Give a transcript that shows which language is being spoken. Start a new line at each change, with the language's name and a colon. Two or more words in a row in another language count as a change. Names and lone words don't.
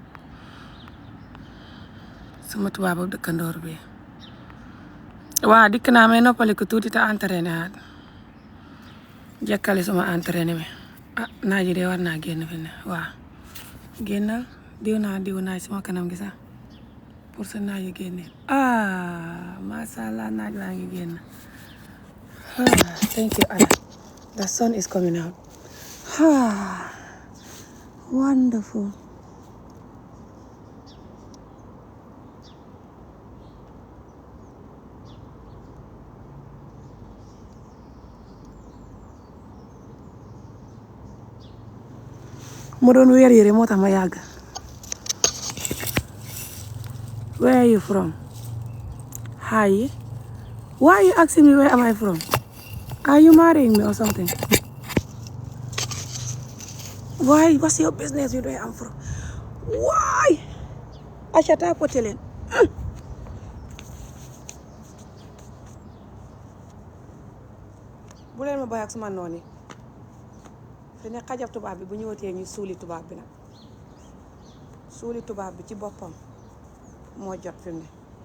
Wolof: sama tubaabu dëkkandoor bi waa dikk naa may noppaliku tuuti te entraîné aat jekkali suma entraîné mi naaj yi de war naa génn fi ne waa génnal diw naa sama kanam gi sax pour sa naaj yi génne
Arabic: masha Allah
Wolof: naaj waa ngi génn
English: thank you Allah the sun is coming out wonderful
Wolof: mu doon weer yére moo tax ma yàgg
English: where are you from hi why are you asking me where am I from are you marrying me or something why what's your business with where I'm from why
Wolof: achata poté leen bu leen ma bàyyi ak suma noon yi fi ne xajab tubaab bi bu ñëwatee ñu suuli tubaab bi nag suuli tubaab bi ci boppam moo jot fi mu ne